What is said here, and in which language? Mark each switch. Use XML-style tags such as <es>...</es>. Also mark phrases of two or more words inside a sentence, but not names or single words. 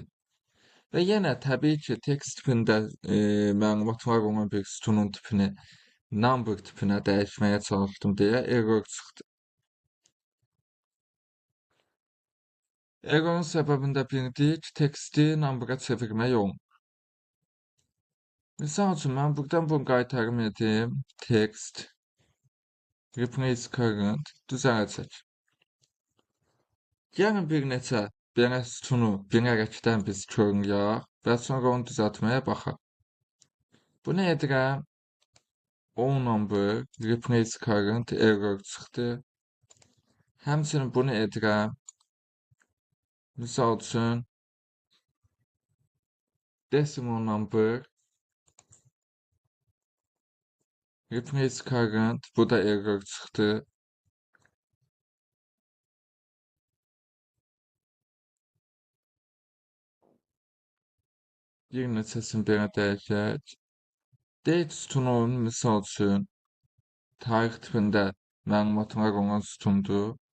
<az>Və yenə təbii ki, text tipində məlumatlar olan bir sütunun tipini number tipinə dəyişməyə çalışdım deyə error çıxdı. Errorun səbəbində bildik, texti number'a çevirmək olmur. Misal üçün, mən buradan bunu qaytarım edim.</az> <en>Text replace current</en> <az>düzələcək. Gəlin bir neçə belə sütunu bilərəkdən biz körünləyək və sonra onu düzəltməyə baxaq. Bunu edirəm. O</az> <en>number replace current</en> <az>error çıxdı. Həmçinin bunu edirəm. Misal üçün</az> <en>decimal number replace current,</en> <az>bu da error çıxdı. Bir neçəsini belə dəyişək. Date sütunun misal üçün tarix tipində məlumatlar olan sütundur.</az>